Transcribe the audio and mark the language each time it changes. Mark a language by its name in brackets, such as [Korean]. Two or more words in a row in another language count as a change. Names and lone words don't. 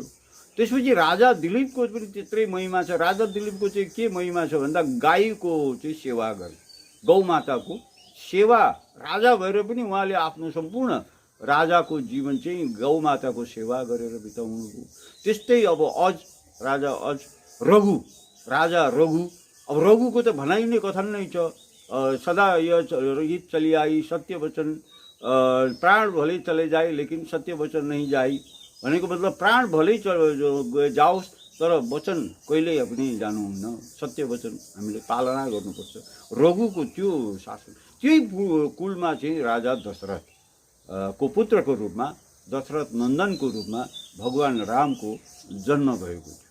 [Nepali] त्यसपछि राजा दिलीपको पनि त्यत्रै महिमा छ। राजा दिलीपको चाहिँ के महिमा छ भन्दा गाईको चाहिँ सेवा गर्ने, गौमाताको सेवा। राजा भएर पनि उहाँले आफ्नो सम्पूर्ण राजाको जीवन चाहिँ गौमाताको सेवा गरेर बिताउनुभयो। त्यस्तै अब राजा रघु, राजा रघु। अब रघुको त भनाइ नै कथन नै छ, [Hindi] सदा यो हित चली आई, सत्य वचन, प्राण भले चले जाए लेकिन सत्य वचन नहीं जाई। [Nepali] भनेको मतलब प्राण भलै जाओस् तर वचन कहिल्यै पनि जानुहुन्न, सत्य वचन हामीले पालना गर्नुपर्छ। रघुको त्यो शासन, त्यही कुलमा चाहिँ राजा दशरथ को पुत्रको रूपमा, दशरथ नन्दनको रूपमा भगवान रामको जन्म भएको थियो।